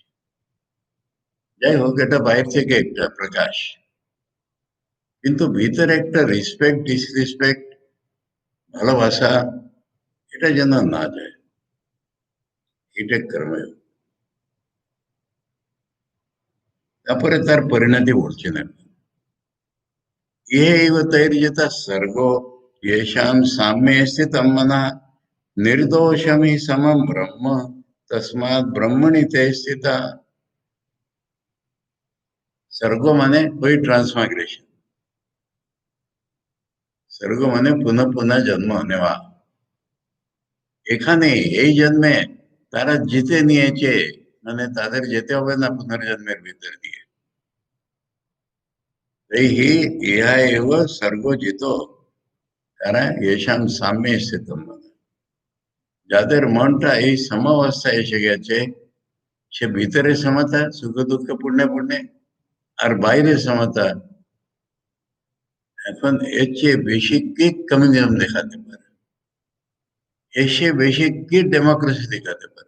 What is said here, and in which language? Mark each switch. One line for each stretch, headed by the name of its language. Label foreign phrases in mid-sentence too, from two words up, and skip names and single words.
Bangla: যাই হোক, এটা বাইরে থেকে একটা প্রকাশ, কিন্তু ভিতরে একটা
English: respect disrespect,
Bangla: ভালোবাসা, এটা যেন না যায়, এটা কর্মযোগ। তারপরে তার পরিণতি বলছেন এখন,
Sanskrit: ये तैर्यत सर्गो येषां साम्ये स्थितं मनः निर्दोषमि समं ब्रह्म तस्मात् ब्रह्मणि ते स्थिता।
Hindi: सर्गो माने कोई ट्रांसमाइग्रेशन, सर्गो माने पुनः पुनः जन्म होने वाला।
Bangla: এখানে এই জন্মে তারা জিতে নিয়েছে, মানে তাদের যেতে হবে না পুনর্জন্মের ভিতর দিয়ে।
Sanskrit: এই হি ইহা এব স্বর্গ জিত, তারা येषां साम्ये स्थितं मनः।
Bangla: যাদের মনটা এই সমাবস্থায় এসে গেছে, সে ভিতরে সমতা সুখ দুঃখ পুণ্যে পুণ্যে, আর বাইরে সমতা। এখন এর চেয়ে বেশি কি কমিউনিজম দেখাতে পারে, এর চেয়ে বেশি কি ডেমোক্রেসি দেখাতে পারে?